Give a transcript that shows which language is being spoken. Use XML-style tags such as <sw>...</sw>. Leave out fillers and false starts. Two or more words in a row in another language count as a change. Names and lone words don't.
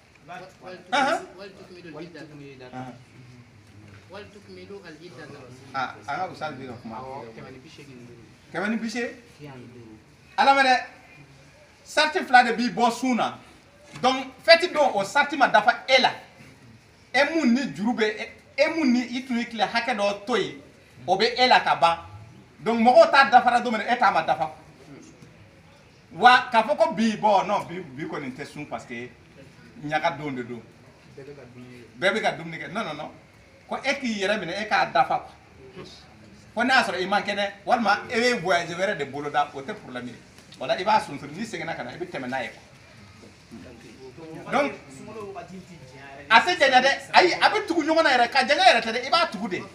<bm>an ka usali bɛ ka kuma 180 ala mɛ dɛ sarti fila de b'i bɔ sun na donc fɛti don o sarti ma dafa e la e mun ni juru bɛ e mun ni i tun ye tile hakɛ dɔ to yen o bɛ e la ka ban donc mɔgɔw t'a dafara don min e t'a ma dafa wa k'a fɔ ko bi bɔn non bi kɔni tɛ sun</bm> <fr>parce que</fr> <bm>ɲaga don de don bɛɛ bɛ ka dumuni kɛ</bm> <fr>non non non</fr> <bm>ko e k'i yɛrɛ minɛ e k'a dafa fo n'a y'a sɔrɔ i man kɛnɛ walima e bɛ voyage wɛrɛ de boloda o tɛ problème ye o la i b'a sonsori n'i seginna ka na i bɛ tɛmɛ n'a ye donc a tɛ janya dɛ ayi a bɛ tugu ɲɔgɔn na yɛrɛ ka janya yɛrɛ tɛ dɛ i b'a tugu de</bm>